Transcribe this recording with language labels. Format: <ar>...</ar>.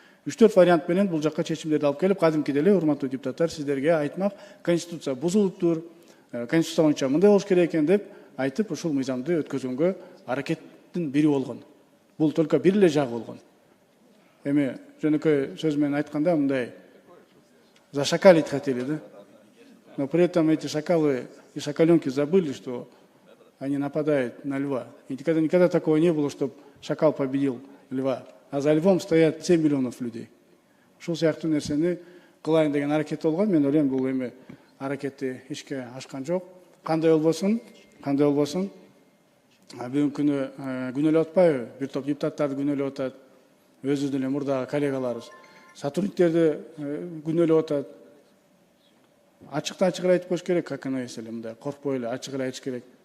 <ky>3-4 вариант менен бул жакка чечимдерди алып келип, кадимки деле урматтуу депутаттар сиздерге айтмак, Конституция бузулуптур, Конституция боюнча мындай болуш керек экен деп айтып, ушул мыйзамды өткөзгөнгө аракеттин бири болгон. Бул только бир эле жагы болгон. Эми жөнөкөй сөз менен айтканда мындай зашакалить хотели, да?</ky> <ru>Но при этом эти шакалы и шакаленки забыли, что они нападают на льва. И никогда такого не было, чтобы шакал победил льва. А за львом стоят 7 миллионов людей.</ru> <ky>Ушул сыяктуу нерсени кылайын деген аракет болгон. Мен ойлойм, бул эми аракетти ишке ашкан жок. Кандай болбосун, бүгүнкү күнү күнөөлөп атпайбы? Бир топ депутаттарды күнөөлөп атат. Өзүбүздүн эле мурдагы коллегаларыбыз. Сотрудниктерди күнөөлөп атат. Ачыктан ачык эле айтып коюш керек, как оно есть эле, мындай коркпой эле ачык эле айтыш керек.</ky>